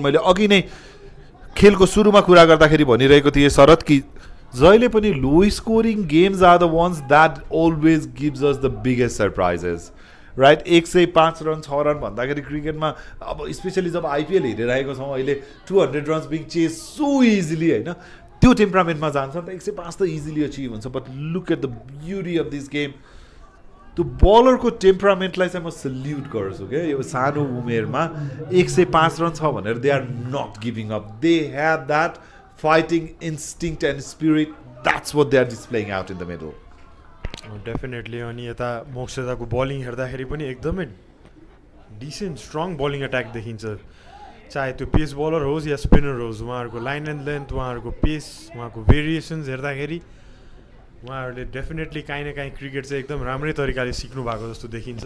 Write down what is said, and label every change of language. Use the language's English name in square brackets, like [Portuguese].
[Nepali] मैले अघि नै खेलको सुरुमा कुरा गर्दाखेरि भनिरहेको थिएँ शरद कि जहिले पनि [English] low scoring games are the ones that always gives us the biggest surprises, [Nepali] right. 105 run 6 run भन्दाखेरि क्रिकेटमा अब स्पेसली जब आइपिएल हेरिरहेको छौँ अहिले [English] 200 runs being chase so easily [Nepali] होइन, त्यो टेम्परामेन्टमा जान्छ नि त. 105 त इजिली अचिभ हुन्छ. [English] But look at the beauty of this game. [Nepali] त्यो बलरको टेम्परामेन्टलाई चाहिँ म सल्युट गर्छु क्या. यो सानो उमेरमा 105 रन छ भनेर [English] They are not giving up. They have that fighting instinct and spirit. That's what they are displaying out in the middle. Definitely. [Nepali] अनि यता मोक्षदाको बलिङ हेर्दाखेरि पनि एकदमै डिसेन्ट स्ट्रङ बलिङ एट्याक देखिन्छ. चाहे त्यो पेस बलर होस् या स्पिनर होस्, उहाँहरूको लाइन एन्ड लेन्थ, उहाँहरूको पेस, उहाँको भेरिएसन्स हेर्दाखेरि उहाँहरूले डेफिनेटली काहीँ न काहीँ क्रिकेट चाहिँ एकदम राम्रै तरिकाले सिक्नु भएको जस्तो देखिन्छ.